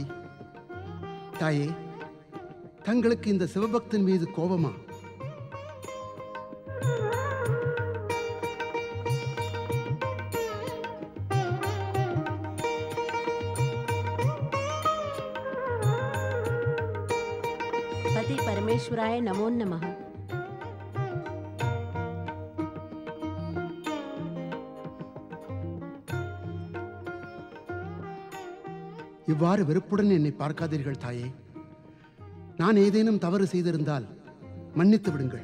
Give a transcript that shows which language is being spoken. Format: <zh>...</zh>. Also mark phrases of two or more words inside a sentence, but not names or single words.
<ta>தாயே, தங்களுக்கு இந்த சிவபக்தன் மீது கோபமா?</ta> <sa>पति परमेश्वराय नमो नमः.</sa> <ta>இவ்வாறு வெறுப்புடன் என்னை பார்க்காதீர்கள் தாயே. நான் ஏதேனும் தவறு செய்திருந்தால் மன்னித்து விடுங்கள்.</ta>